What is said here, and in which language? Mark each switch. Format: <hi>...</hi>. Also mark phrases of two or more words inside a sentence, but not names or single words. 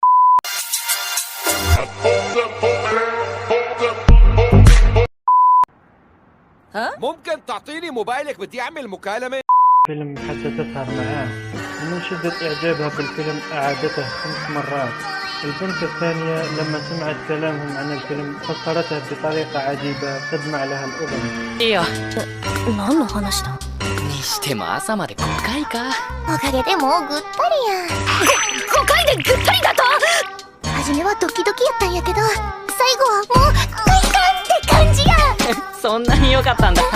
<ar>ممكن تعطيني موبايلك؟ بدي اعمل مكالمه. فيلم حتى تسهر معاه، ومن شدة إعجابها بالفيلم أعادته 5 مرات. البنت الثانية لما سمعت كلامهم عن الفيلم فسرته بطريقة عجيبة تدمع لها الأذن.</ar> <ja>إيه 何の話だにしても朝まで5回か。おかげでもうぐったりや。5回でぐったりだと。初めはドキドキやったんやけど、最後はもう快感って感じや。そんなに良かったんだ。</ja>